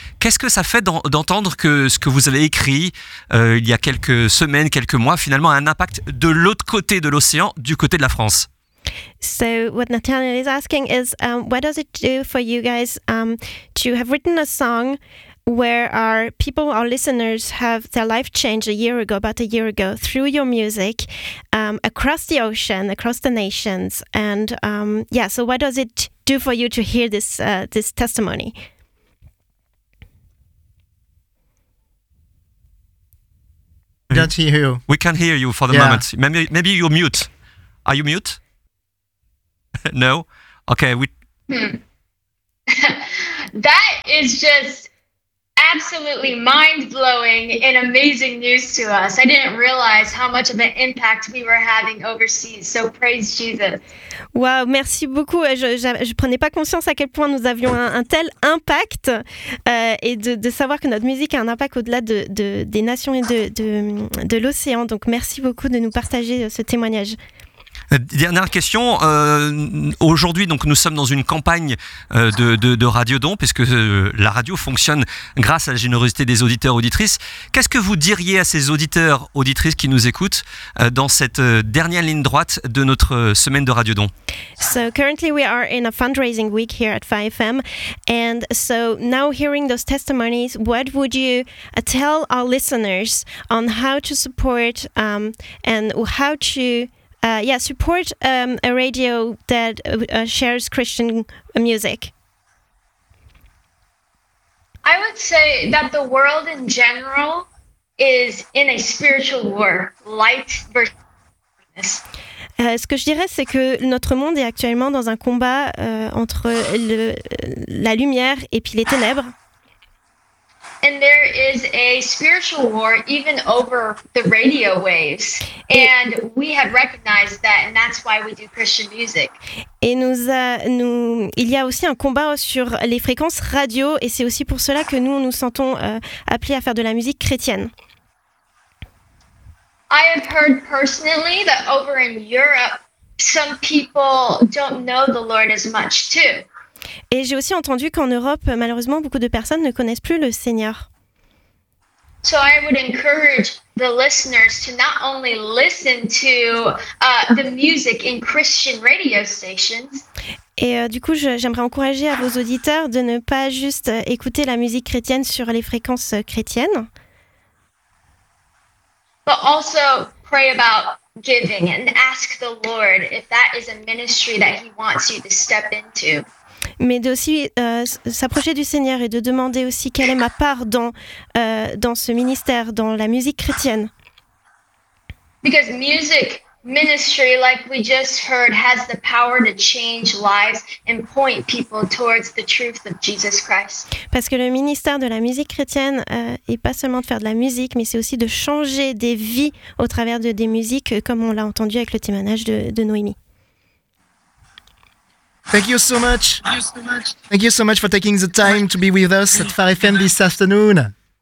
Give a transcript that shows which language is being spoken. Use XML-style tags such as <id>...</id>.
<fr>Qu'est-ce que ça fait d'entendre que ce que vous avez écrit il y a quelques semaines, quelques mois, finalement a un impact de l'autre côté de l'océan, du côté de la France?</fr> <en>So what Nathaniel is asking is, what does it do for you guys to have written a song where our people, our listeners, have their life changed about a year ago, through your music, across the ocean, across the nations, and so what does it do for you to hear this this testimony? We can't hear you. We can hear you for the moment. Maybe you're mute. Are you mute? No? Okay. That is just absolutely mind-blowing and amazing news to us. I didn't realize how much of an impact we were having overseas. So praise Jesus.</en> <fr>Wow, merci beaucoup. Je prenais pas conscience à quel point nous avions un tel impact et de savoir que notre musique a un impact au-delà des nations et de l'océan. Donc merci beaucoup de nous partager ce témoignage. Dernière question. Aujourd'hui, donc, nous sommes dans une campagne de Radio Don, puisque la radio fonctionne grâce à la générosité des auditeurs et auditrices. Qu'est-ce que vous diriez à ces auditeurs et auditrices qui nous écoutent dans cette dernière ligne droite de notre semaine de Radio Don?</fr> <en>So currently we are in a fundraising week here at 5FM, and so now hearing those testimonies, what would you tell our listeners on how to support and how to support a radio that shares Christian music? I would say that the world in general is in a spiritual war, light versus darkness.</en> <fr>Ce que je dirais, c'est que notre monde est actuellement dans un combat entre la lumière et puis les ténèbres.</fr> <en>And there is a spiritual war even over the radio waves. And we have recognized that, and that's why we do Christian music.</en> <fr>Et il y a aussi un combat sur les fréquences radio, et c'est aussi pour cela que nous nous sentons appelés à faire de la musique chrétienne.</fr> <en>I have heard personally that over in Europe, some people don't know the Lord as much too.</en> <fr>Et j'ai aussi entendu qu'en Europe, malheureusement, beaucoup de personnes ne connaissent plus le Seigneur.</fr> <en>So I would encourage the listeners to not only listen to the music in Christian radio stations.</en> <fr>Et du coup, j'aimerais encourager à vos auditeurs de ne pas juste écouter la musique chrétienne sur les fréquences chrétiennes.</fr> <en>But also pray about giving and ask the Lord if that is a ministry that he wants you to step into.</en> <fr>Mais aussi s'approcher du Seigneur et de demander aussi quelle est ma part dans ce ministère, dans la musique chrétienne.</fr> <en>Because music ministry, like we just heard, has the power to change lives and point people towards the truth of Jesus Christ.</en> <fr>Parce que le ministère de la musique chrétienne est pas seulement de faire de la musique, mais c'est aussi de changer des vies au travers des musiques, comme on l'a entendu avec le témoignage de Noémie.</fr> <en>Thank you so much. Thank you so much for taking the time to be with us at Far FM this afternoon.</en>